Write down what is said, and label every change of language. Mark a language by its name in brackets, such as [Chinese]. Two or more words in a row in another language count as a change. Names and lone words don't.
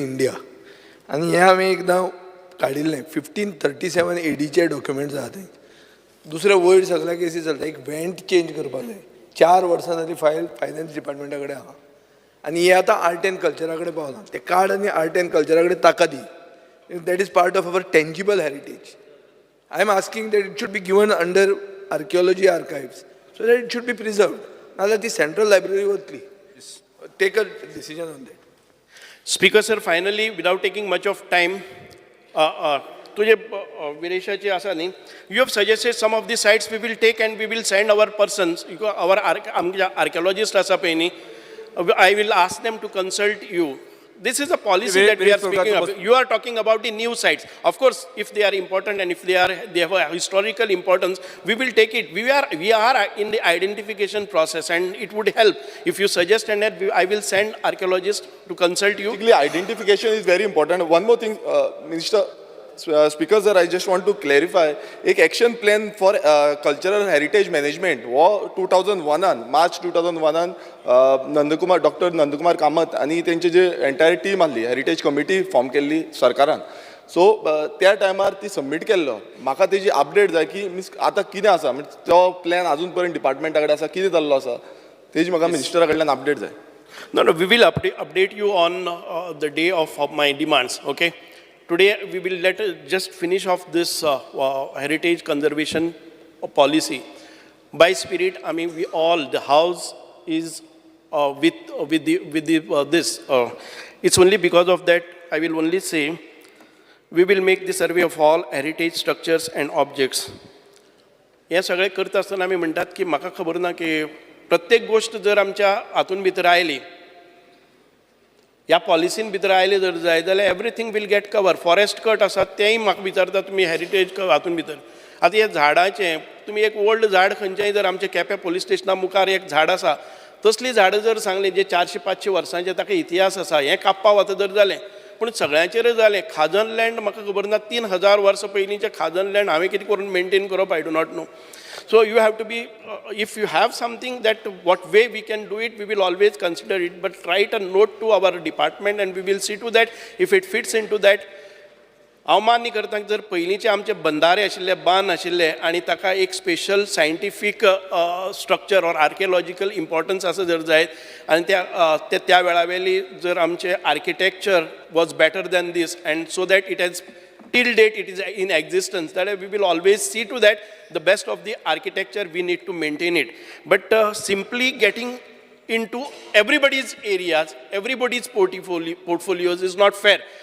[Konkani] इंडिया आनी हें हांवें एकदां काडिल्लें 1537 ADचे डॉक्युमेंट्स आहा थंय दुसरे वयर सगळ्याक AC चलता एक [English] vent change [Konkani] करपाक जाय 4 वर्सां जाली फायल [English] finance department [Konkani] कडेन आहा आनी हे आतां [English] art and culture [Konkani] कडेन पावलां ते कार्ड आनी [English] art and culture [Konkani] कडेन ताका दी [English] that is part of our tangible heritage I am asking that it should be given under archaeology archives so that it should be preserved [Konkani] नाजाल्यार ती [English] central library [Konkani] वतली [English] take a decision on that Speaker sir, finally, without taking much of time, [Konkani] तुझे विरेशाचे आसा न्ही [English] you have suggested some of the sites we will take and we will send our persons, our archaeologists [Konkani] आसा पळय न्ही [English] I will ask them to consult you. This is a policy that we are speaking of. You are talking about the new sites. Of course, if they are important and if they have a historical importance, we will take it. We are in the identification process, and it would help if you suggest and that I will send archaeologists to consult you. Basically, identification is very important. One more thing, Minister. Speaker sir, I just want to clarify [Konkani] एक [English] action plan for cultural heritage management [Konkani] वो 2001 March 2001 डॉक्टर नंदकुमार कामत आणि त्यांची जे [English] entire team [Konkani] आसली [English] heritage committee form [Konkani] केल्ली सरकारान सो त्या टायमार ती सबमीट केल्लो म्हाका तेजी अपडेट जाय की मिन्स आतां कितें आसा म्हणजे तो प्लॅन अजून पर्यंत डिपार्टमेंटा कडेन आसा कितें जाल्लो आसा तेजी म्हाका मिनिस्टरा कडल्यान अपडेट जाय. [English] No, we will update you on the day of my demands, okay? Today we will just finish off this heritage conservation policy. By spirit, I mean we all, the house is with this. It's only because of that I will only say we will make the survey of all heritage structures and objects. [Konkani] हे सगळे करता आसतना आमी म्हणटात की म्हाका खबर ना की प्रत्येक गोष्ट जर आमच्या हातून भितर आयली ह्या पॉलिसीन भितर आयले जर जाय जाल्यार [English] everything will get cover. forest cut [Konkani] आसात तेंय म्हाका विचारता तुमी हेरिटेज हातून भितर. आतां हे झाडाचें तुमी एक ओल्ड झाड खंयचेंय जर आमच्या केपें [English] police station [Konkani] मुखार एक झाड आसा तसली झाडां जर सांगली जे 400-500 वर्सांचे ताका इतिहास आसा हें कापपा वता जर जालें पूण सगळ्यांचेर जालें. खाजन लँड म्हाका खबर ना 3000 वर्सां पयलींचें खाजन लँड हांवें कितें करून मेंटेन करप [English] I do not know. So you have to be, if you have something that what way we can do it, we will always consider it, but write a note to our department and we will see to that if it fits into that. [Konkani] हांव मान्य करता जर पयलींचे आमचे बंधारे आशिल्ले बांद आशिल्ले आनी ताका एक [English] special scientific structure or archaeological importance [Konkani] आसा जर जायत आनी त्या वेळा वयली जर आमचे [English] architecture was better than this and so that it has till date it is in existence, that we will always see to that the best of the architecture, we need to maintain it. But simply getting into everybody's areas, everybody's portfolios is not fair.